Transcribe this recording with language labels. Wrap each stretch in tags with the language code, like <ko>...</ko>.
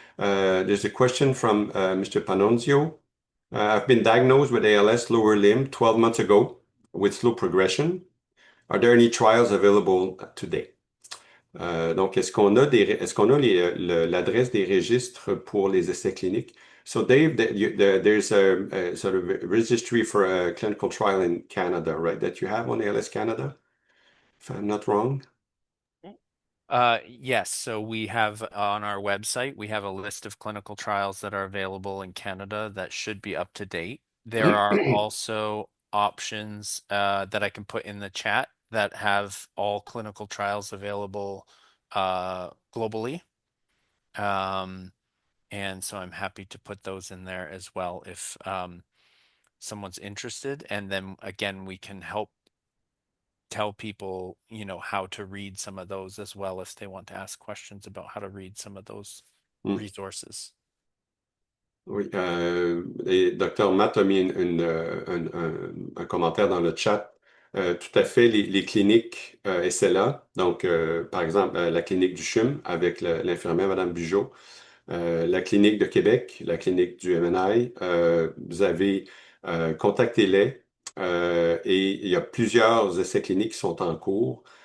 <en>There's a question from Mr. Panonzio. I've been diagnosed with ALS lower limb 12 months ago with slow progression. Are there any trials available today?</en> <fr>Donc, est-ce qu'on a l'adresse des registres pour les essais cliniques?</fr> <en>So, Dave, there's a sort of registry for a clinical trial in Canada, right? That you have on ALS Canada, if I'm not wrong. Yes, so we have on our website, we have a list of clinical trials that are available in Canada that should be up to date. There are also options that I can put in the chat that have all clinical trials available globally. And so I'm happy to put those in there as well if someone's interested. And then again, we can help tell people, how to read some of those as well if they want to ask questions about how to read some of those resources.</en> <fr>Oui, et Dr. Matt a mis un commentaire dans le chat. Tout à fait, les cliniques SLA, donc par exemple la clinique du CHUM avec l'infirmière Madame Bugeaud, la clinique de Québec, la clinique du MNI, vous avez contacté-les et il y a plusieurs essais cliniques qui sont en cours.</fr>